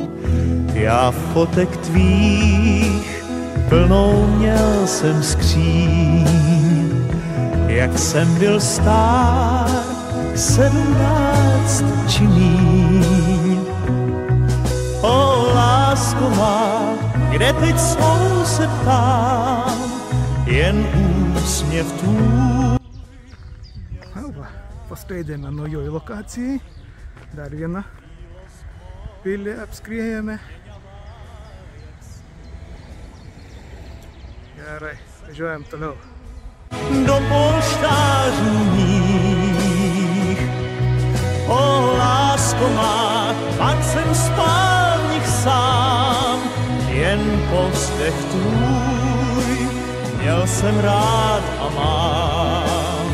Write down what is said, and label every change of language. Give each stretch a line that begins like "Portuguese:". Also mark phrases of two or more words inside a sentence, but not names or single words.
Czech: Já fotek tvých plnou měl jsem skříň, jak jsem byl stár, 17 či míň. O lásko má, kde teď jsou se ptám, jen úsměv tvůj.
Lithuanian: Paskaidėme naujoj lokacijai. Dar vieną pilį apskriejame. Gerai, važiuojam toliau.
Czech: Do polštářů mých. O lásko má, pak jsem spal v nich sám, jen povzdech tvůj, měl jsem rád a mám.